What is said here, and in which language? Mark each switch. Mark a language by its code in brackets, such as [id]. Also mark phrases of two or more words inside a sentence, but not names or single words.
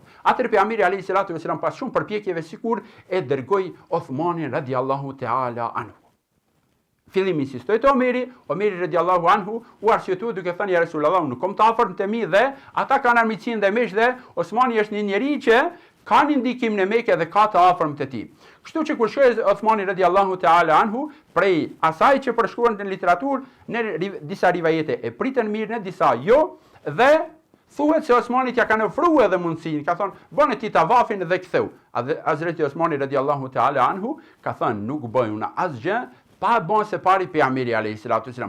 [sq] Atëherë pejgamberi [ar] عليه الصلاة والسلام [sq] pas shumë përpjekjeve sikur e dërgoi Uthmanin [ar] رضي الله تعالى عنه. [sq] Fillim insistoi te Omeri [ar] رضي الله عنه [sq] u arsyetua duke thënë [ar] يا رسول الله, [sq] nuk kom të afërt te mi dhe ata kanë armiqsinë dhe mesh dhe Osmani është një njerëz që ka një ndikim në Mekë dhe ka të afërm të tij. Kështu që kur shkoi Uthmani [ar] رضي الله تعالى عنه, [sq] prej asaj që përshkruan në literaturë, në disa rivajete e pritën mirë, në disa jo, dhe thuhet se Osmanit ja kanë ofruar edhe mundësinë, ka thonë, bëni ti tavafin dhe ktheu. Hazreti Osmani [ar] رضي الله تعالى عنه [sq] ka thënë, nuk bëj unë asgjë pa bën se pari pejgamberi [ar] عليه الصلاة والسلام.